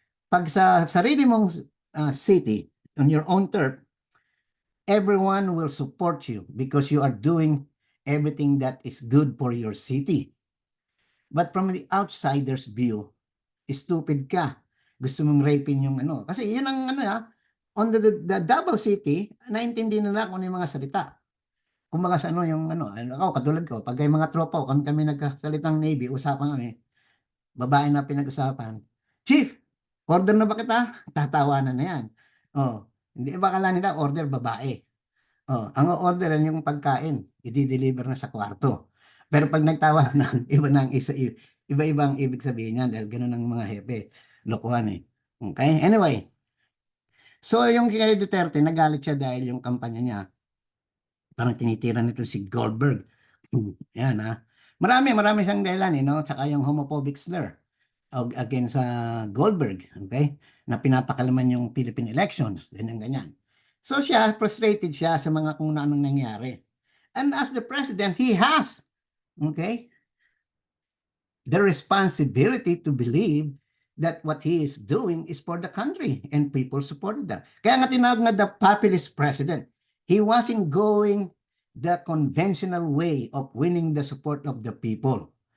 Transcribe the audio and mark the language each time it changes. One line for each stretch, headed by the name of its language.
Filipino: Pag sa sarili mong city,
English: on your own turf, everyone will support you because you are doing everything that is good for your city. But from the outsider's view, stupid ka.
Filipino: Gusto mong rapin yung ano. Kasi yun ang ano on the Davao City, naintindihan nila kung ano yung mga salita. Kumbaga sa ano yung ano, ako katulad ko, pag may mga tropa ko, kami nagkasalitang Navy, usapan kami, babae na pinag-usapan, Chief, order na ba kita? Tatawanan na yan. Oh, hindi ba kala nila order babae? Oh, ang orderan yung pagkain, i-deliver na sa kwarto. Pero pag nagtawa na, iba na ang iba-iba ang ibig sabihin niyan dahil ganoon ang mga hepe. Lokohan eh. Okay? Anyway, so yung kay Duterte, nagalit siya dahil yung kampanya niya, parang tinitira nito si Goldberg. Yan Marami siyang dahilan, no? Tsaka yung homophobic slur against sa Goldberg, okay? Na pinapakalaman yung Philippine elections, ganyan. So siya, frustrated siya sa mga kung anong nangyari.
English: And as the president, he has, okay, the responsibility to believe that what he is doing is for the country and people supported that.
Filipino: Kaya nga tinawag na
English: the populist president. He wasn't going the conventional way of winning the support of the people.